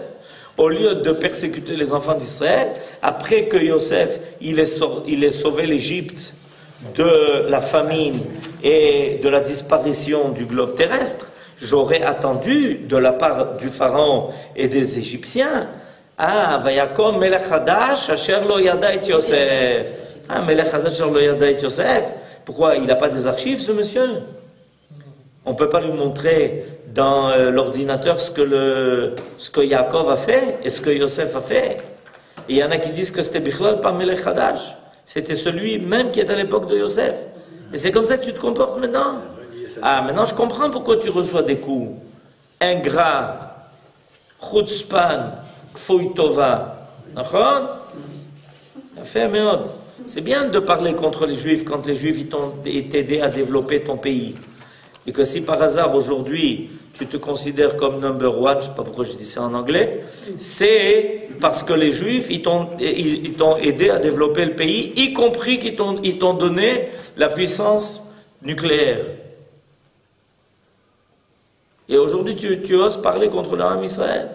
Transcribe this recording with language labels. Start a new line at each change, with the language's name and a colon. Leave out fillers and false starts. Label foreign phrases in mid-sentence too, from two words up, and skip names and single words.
French: Au lieu de persécuter les enfants d'Israël, après que Yosef il ait sauvé l'Égypte de la famine et de la disparition du globe terrestre, j'aurais attendu de la part du Pharaon et des Égyptiens,
Hebrew: ויקם מלך חדש אשר לא ידע את יוסף. מלך חדש אשר לא ידע את יוסף.
French: Pourquoi il n'a pas des archives, ce monsieur? On ne peut pas lui montrer dans l'ordinateur ce que Yaakov a fait et ce que Yosef a fait. Et il y en a qui disent que c'était Bichlal pas
Hebrew: מלך חדש.
French: C'était celui même qui est à l'époque de Yosef. Et c'est comme ça que tu te comportes maintenant. Maintenant je comprends pourquoi tu reçois des coups.
Hebrew: Ingrat, חוצפן, כפוי טובה.
French: C'est bien de parler contre les Juifs quand les Juifs t'ont aidé à développer ton pays. Et que si par hasard aujourd'hui tu te considères comme
English: number one,
French: je ne sais pas pourquoi je dis ça en anglais, c'est parce que les Juifs ils t'ont aidé à développer le pays, y compris qu'ils t'ont donné la puissance nucléaire. Et aujourd'hui tu oses parler contre l'Arab Israël.